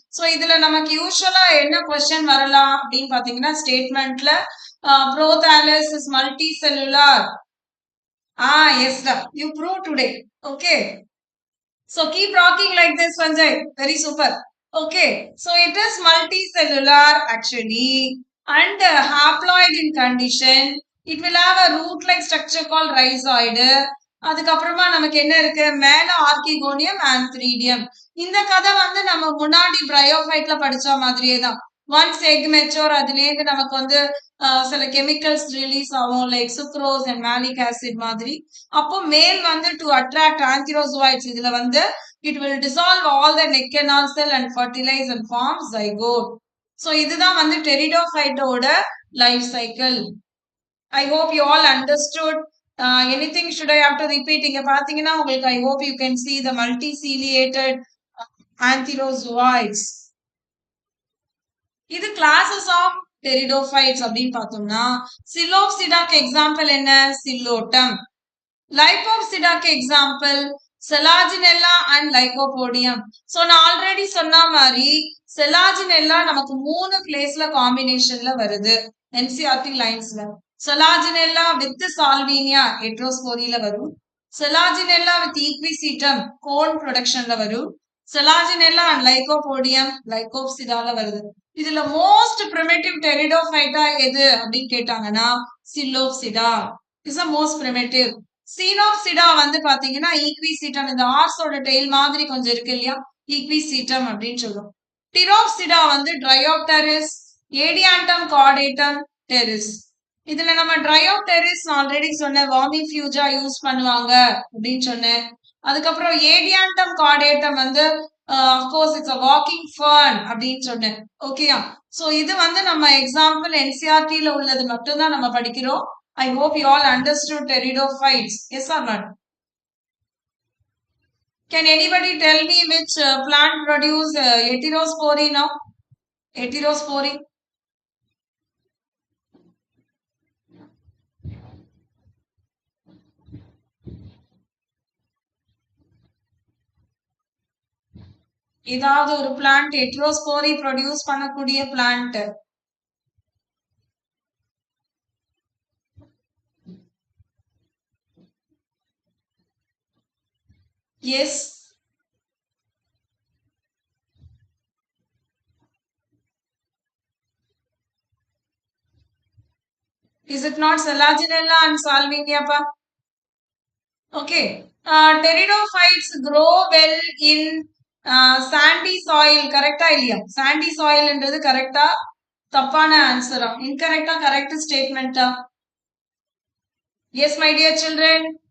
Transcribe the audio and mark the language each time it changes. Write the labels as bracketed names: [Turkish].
[Tamil] So இதுல நமக்கு யூசுவலா என்ன question வரலாம் அப்படின்னு பாத்தீங்கன்னா ஸ்டேட்மெண்ட்ல prothallus is multicellular. [English] Yes, sir. You proved today. Okay. So keep rocking like this, Sanjay. Very super. Okay. So it is multicellular actually and haploid in condition. It will have a root-like structure called rhizoid. [Tamil] அதுக்கப்புறமா நமக்கு என்ன இருக்கு மேல archegonium ஆந்த்ரீடியம். இந்த கதை வந்து நம்ம முன்னாடி பிரையோஃபைட்ல படிச்ச மாதிரியே தான். ஒன்ஸ் எக் மெச்சோர் அதுலேருந்து நமக்கு வந்து சில கெமிக்கல்ஸ் ரிலீஸ் ஆகும் like sucrose and malic acid மாதிரி. [English] அப்போ மேல் வந்து to attract antherozoids [Tamil] இதுல வந்து [English] it will dissolve all the neck canal cell and fertilize and form zygote. [Tamil] So இதுதான் வந்து pteridophyteோட life cycle. [English] I hope you all understood. Anything should I have to repeat? [Tamil] இங்க பாத்தீங்கன்னா உங்களுக்கு [English] I hope you can see the multiciliated antherozoids. [Tamil] இது classes of pteridophytes அப்படின்னு பார்த்தோம்னா Psilopsidaக்கு example என்ன Psilotum. Lipopsidaக்கு example Selaginella and Lycopodium. So நான் already சொன்ன மாதிரி Selaginella நமக்கு 3 பிளேஸ்ல காம்பினேஷன்ல வருது NCERT லைன்ஸ்ல. Selaginella with Salvinia heterosporyல வரும். Selaginella with equisetum cone productionல வரும். Selaginella and Lycopodium Lycopsidaல வருது. இதுல most primitive pteridophyta எது அப்படின்னு கேட்டாங்கன்னா Psilopsida [English] is the most primitive. [Tamil] Cynopsida வந்து பாத்தீங்கன்னா equisetum இந்த ஆர்ஸோட டெயில் மாதிரி கொஞ்சம் இருக்கு இல்லையா equisetum அப்படின்னு சொல்லுவோம். Pteropsida வந்து Bryopteris, Adiantum caudatum teris. இதுல நம்ம Bryopteris ஆல்ரெடி சொன்ன vermifuga யூஸ் பண்ணுவாங்க அப்படின்னு சொன்னேன். அதுக்கப்புறம் Adiantum caudatum வந்து [English] of course it's a walking fern [Tamil] அப்படின்னு சொன்னேன். ஓகேயா? சோ இது வந்து நம்ம எக்ஸாம்பிள் NCERT ல உள்ளது மட்டும் தான் நம்ம படிக்கிறோம். [English] I hope you all understood pteridophytes. Yes or not? Can anybody tell me which plant produce heterospory now? Heterospory. [Tamil] ஏதாவது ஒரு [English] Plant heterospory produce பண்ணக்கூடிய plants is it not Selaginella and Salvinia pa? Okay. Pteridophytes grow well in sandy soil. [Tamil] Correcta இல்லையா sandy soil என்றது கரெக்டா தப்பான ஆன்சரா இன்கரெக்டா correct ஸ்டேட்மெண்டா [English] yes my dear children.